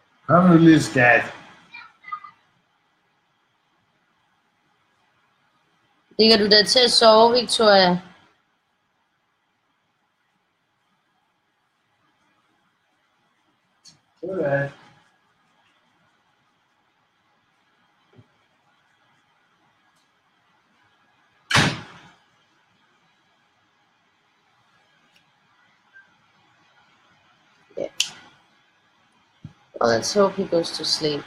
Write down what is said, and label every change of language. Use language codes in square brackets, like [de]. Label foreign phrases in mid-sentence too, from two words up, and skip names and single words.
[da] Kom nu, lille skat. Ligger du der til at sove, Victoria? Sådan. [en] Yeah. Well, let's hope he goes to sleep.